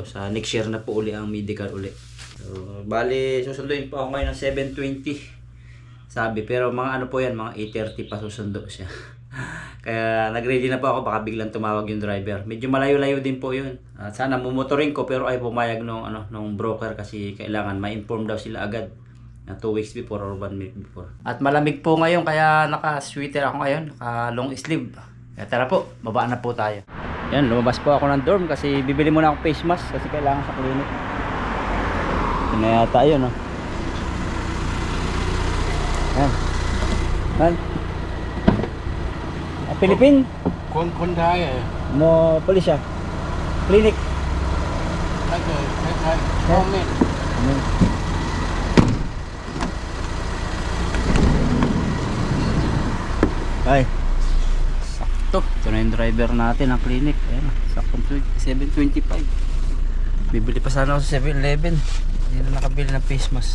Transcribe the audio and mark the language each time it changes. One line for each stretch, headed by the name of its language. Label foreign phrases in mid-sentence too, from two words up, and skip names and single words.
Filipino: Sa
English: next year
Filipino: na po uli ang medical uli. So, bali susunduin po ako ngayon ng 7:20. Sabi, pero mga ano po yan, mga 8:30 pa susundo siya. Kaya nag-ready na po ako, baka biglang tumawag yung driver. Medyo malayo-layo din po yun. At sana mumotorin ko pero ay pumayag nung broker kasi kailangan ma-inform daw sila agad na
English: 2 weeks before or 1 week before.
Filipino: At malamig po ngayon kaya naka-sweater ako ngayon, naka-
English: long sleeve.
Filipino: Kaya tara po, babaan na po tayo. Yan, lumabas po ako ng dorm kasi bibili muna ako
English: face mask
Filipino: kasi kailangan sa clinic. Yun na yata yun, no? Yan. Yan. Philippine?
Thai: คนไทย
Filipino: Mo police siya. Clinic.
Thai: ถ้าเกิดคล้ายๆห้องเนี่ย
Filipino: Ay. Sakto. Ito na yung driver natin ng clinic. Ayan. Sakto 7:25. Bibili pa sana ako sa 7-Eleven. Hindi na nakabili ng
English: face mask.